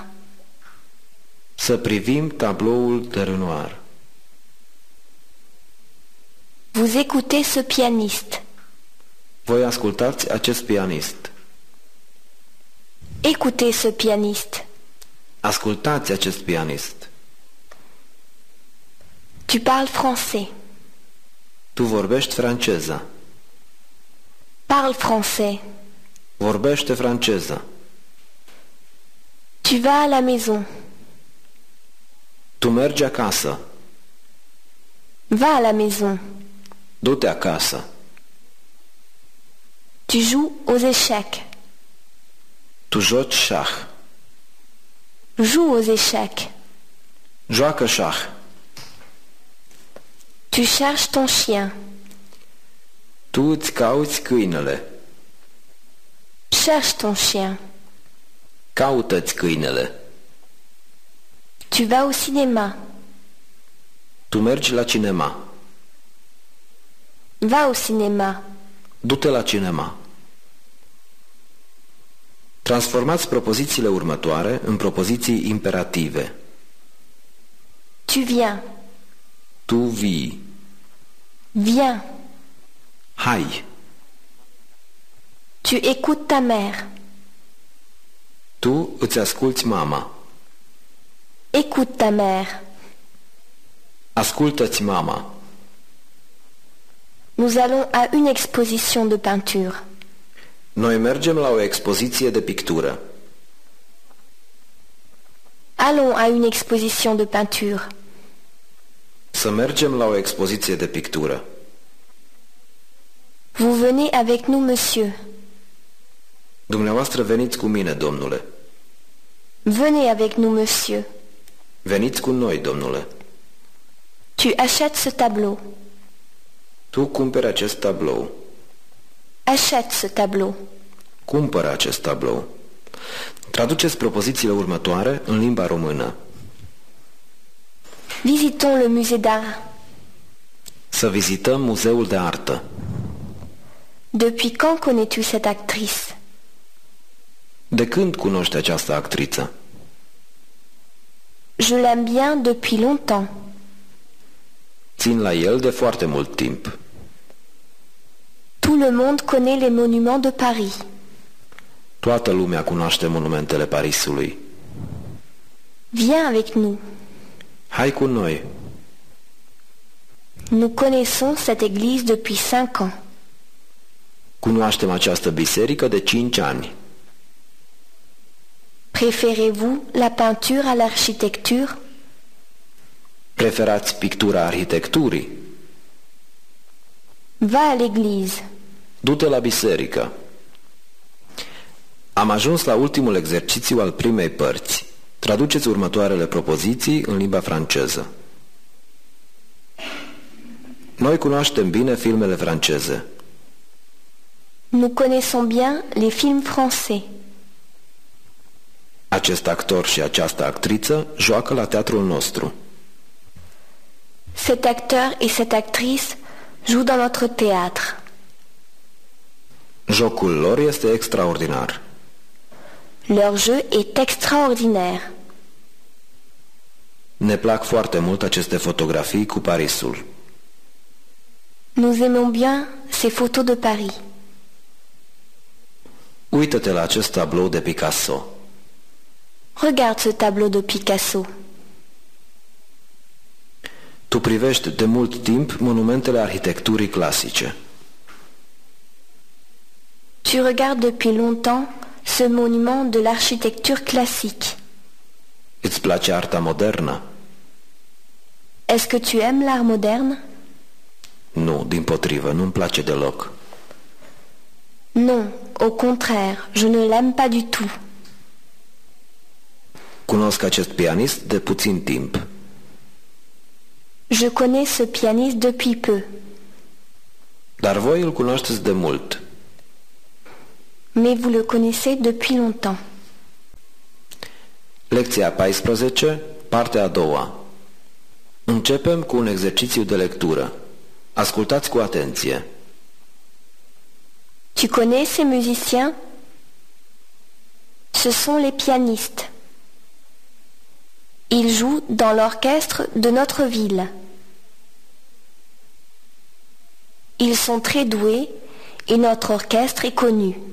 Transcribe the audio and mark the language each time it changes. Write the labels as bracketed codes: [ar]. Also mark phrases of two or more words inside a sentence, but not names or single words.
[ro] Să privim tabloul de Renoir. [fr] Vous écoutez ce pianiste. [ro] Voi ascultați acest pianist. [fr] Écoutez ce pianiste. [ro] Ascultați acest pianist. [fr] Tu parles français. [ro] Tu vorbești franceză. [fr] Parle français. [ro] Vorbește franceză. [fr] Tu vas à la maison. [ro] Tu mergi acasă. [fr] Va à la maison. [ro] Du-te acasă. [fr] Tu joues aux échecs. [ro] Tu joci șah. [fr] Joue aux échecs. [ro] Joacă șah. [fr] Tu cherches ton chien. [ro] Tu îți cauți câinele. [fr] Cherche ton chien. [ro] Caută-ți câinele. [fr] Tu vas au cinéma. [ro] Tu mergi la cinema. [fr] Va au cinéma. [ro] Du-te la cinema. Transformați propozițiile următoare în propoziții imperative. [fr] Tu viens. [ro] Tu vii. [fr] Viens. [ro] Hai. [fr] Tu écoutes ta mère. [ro] Tu îți asculți mama. [fr] Écoute ta mère. [ro] Ascultă-ți mama. [fr] Nous allons à une exposition de peinture. [ro] Noi mergem la o expoziție de pictură. [fr] Allons à une exposition de peinture. [ro] Să mergem la o expoziție de pictură. [fr] Vous venez avec nous, monsieur. [ro] Dumneavoastră veniți cu mine, domnule. [fr] Venez avec nous, monsieur. [ro] Veniți cu noi, domnule. [fr] Tu achètes ce tableau. [ro] Tu cumperi acest tablou. [fr] Achète ce tableau. [ro] Cumpără acest tablou. Traduceți propozițiile următoare în limba română. [fr] Visitons le musée d'art. [ro] Să vizităm muzeul de artă. [fr] Depuis quand connais-tu cette actrice? [ro] De când cunoști această actriță? [fr] Je l'aime bien depuis longtemps. [ro] Țin la el de foarte mult timp. [fr] Tout le monde connaît les monuments de Paris. [ro] Toată lumea cunoaște monumentele Parisului. [fr] Viens avec nous. [ro] Hai cu noi. [fr] Nous connaissons cette église depuis 5 ans. [ro] Cunoaștem această biserică de 5 ani. [fr] Préférez-vous la peinture à l'architecture? [ro] Preferați pictura arhitecturii? [fr] Va à l'église. [ro] Du-te la biserică. Am ajuns la ultimul exercițiu al primei părți. Traduceți următoarele propoziții în limba franceză. Noi cunoaștem bine filmele franceze. [fr] Nous connaissons bien les films français. [ro] Acest actor și această actriță joacă la teatrul nostru. [fr] Cet acteur et cette actrice jouent dans notre théâtre. [ro] Jocul lor este extraordinar. [fr] Leur jeu est extraordinaire. [ro] Ne plac foarte mult aceste fotografii cu Parisul. [fr] Nous aimons bien ces photos de Paris. [ro] Uită-te la acest tablou de Picasso. [fr] Regarde ce tableau de Picasso. [ro] Tu privești de mult timp monumentele arhitecturii clasice. [fr] Tu regardes depuis longtemps ce monument de l'architecture classique. [ro] Îți place arta modernă? [fr] Est-ce que tu aimes l'art moderne? [ro] Nu, dimpotrivă, nu-mi place deloc. [fr] Non, au contraire, je ne l'aime pas du tout. [ro] Cunosc acest pianist de puțin timp. [fr] Je connais ce pianiste depuis peu. [ro] Dar voi îl cunoașteți de mult. [fr] Mais vous le connaissez depuis longtemps. [ro] Lecția 14, partea a doua. Începem cu un exercițiu de lectură. Ascultați cu atenție. [fr] Tu connais ces musiciens? Ce sont les pianistes. Ils jouent dans l'orchestre de notre ville. Ils sont très doués et notre orchestre est connu.